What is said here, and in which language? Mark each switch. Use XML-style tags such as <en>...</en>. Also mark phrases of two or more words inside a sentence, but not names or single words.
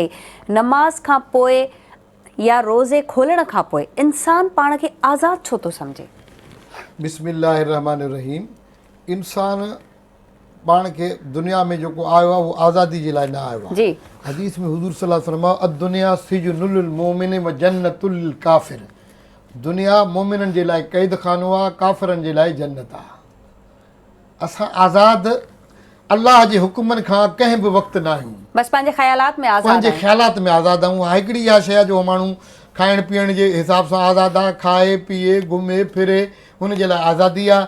<sd>नमाज़ खां पोइ या रोज़े खोलण खां पोइ इंसानु पाण खे आज़ादु छो थो सम्झे? बिस्मिल्लाहिर्रहमानिर्रहीम। इंसान पाण खे दुनिया में जेको आयो आहे उहो आज़ादी जे लाइ न आयो आहे। जी। हदीस में हुज़ूर</sd> <ar>صلى الله عليه وسلم الدنيا سجن المؤمن وجنة الكافر,</ar> <sd>दुनिया मोमिननि जे लाइ क़ैद खानो आहे, काफ़िरनि जे लाइ जन्नत आहे। असां आज़ादु अलाह जे हुकुमनि खां कंहिं बि वक़्तु न आहियूं, बसि पंहिंजे ख़्यालात में आज़ादु, पंहिंजे ख़्यालात में आज़ादु आहियूं। हिकिड़ी इहा शइ आहे जो माण्हू खाइण पीअण जे हिसाब सां आज़ादु आहे, खाए पीए घुमे फिरे, हुन जे लाइ आज़ादी आहे।</sd>